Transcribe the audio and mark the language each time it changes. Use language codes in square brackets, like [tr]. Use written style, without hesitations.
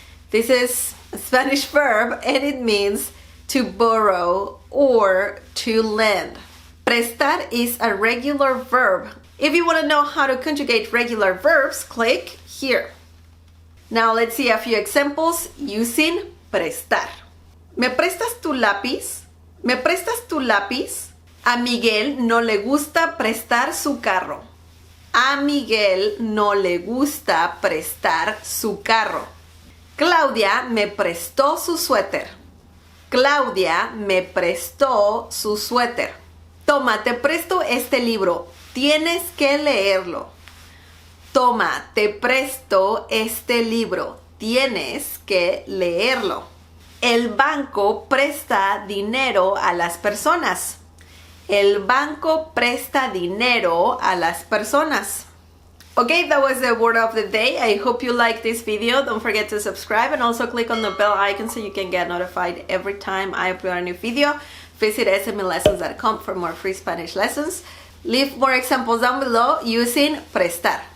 [en] This is a Spanish verb and it means to borrow or to lend. Prestar is a regular verb. If you want to know how to conjugate regular verbs, click here. Now let's see a few examples using prestar. [es] ¿Me prestas tu lápiz? ¿Me prestas tu lápiz? A Miguel no le gusta prestar su carro. A Miguel no le gusta prestar su carro. Claudia me prestó su suéter. Claudia me prestó su suéter. Toma, te presto este libro. Tienes que leerlo. Toma, te presto este libro. Tienes que leerlo. El banco presta dinero a las personas. El banco presta dinero a las personas. [en] Okay, that was the word of the day. I hope you liked this video. Don't forget to subscribe and also click on the bell icon so you can get notified every time I upload a new video. Visit smlessons.com for more free Spanish lessons. Leave more examples down below using prestar.